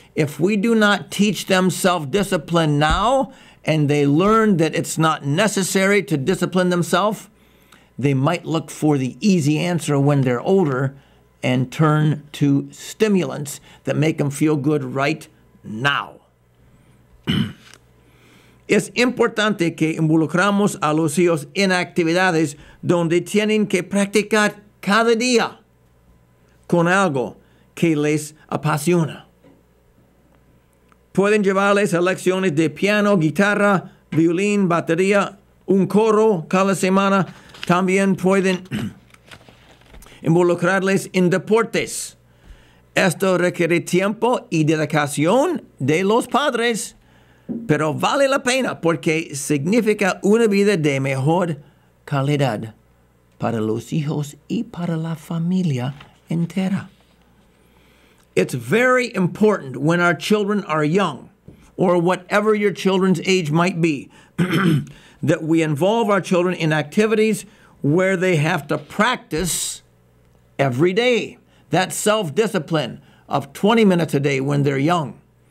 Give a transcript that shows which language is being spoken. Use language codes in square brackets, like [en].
[en] If we do not teach them self-discipline now, and they learn that it's not necessary to discipline themselves, they might look for the easy answer when they're older and turn to stimulants that make them feel good right now. [es] Es importante que involucramos a los hijos en actividades donde tienen que practicar cada día con algo que les apasiona. Pueden llevarles a lecciones de piano, guitarra, violín, batería, un coro cada semana. También pueden involucrarles en deportes. Esto requiere tiempo y dedicación de los padres, pero vale la pena porque significa una vida de mejor calidad para los hijos y para la familia entera. [en] It's very important when our children are young, or whatever your children's age might be, that we involve our children in activities where they have to practice every day. That self-discipline of 20 minutes a day when they're young.